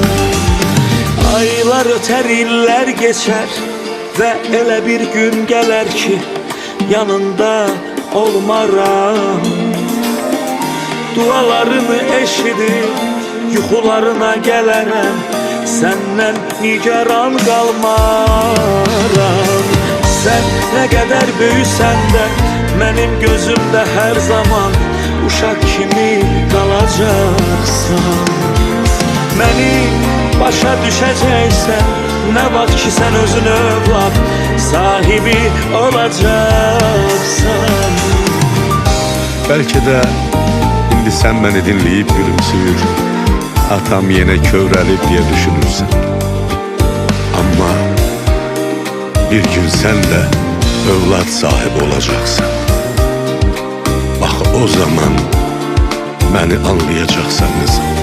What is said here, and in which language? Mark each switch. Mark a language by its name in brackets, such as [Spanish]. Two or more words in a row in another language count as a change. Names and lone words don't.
[Azerbaijani] Aylar ötər, illər geçər və elə bir gün gələr ki yanında olmaram. Dualarını eşidib yuxularına gələrəm, səndən nigaran qalmaram. [Turkish] Sen ne kadar büyüsen de benim gözümde her zaman [Azerbaijani] uşaq kimi qalacaqsan. Məni başa düşəcəksən, nə vaxt ki sən özün övlad sahibi olacaqsan. [Turkish] Belki de indi sen beni dinleyip gülümsüyür, atam yine kövrəlib diye düşünürsən. Ama bir gün sen de [Azerbaijani] övlad sahibi [Turkish] olacaksan. Bak o zaman beni anlayacaksan kızım.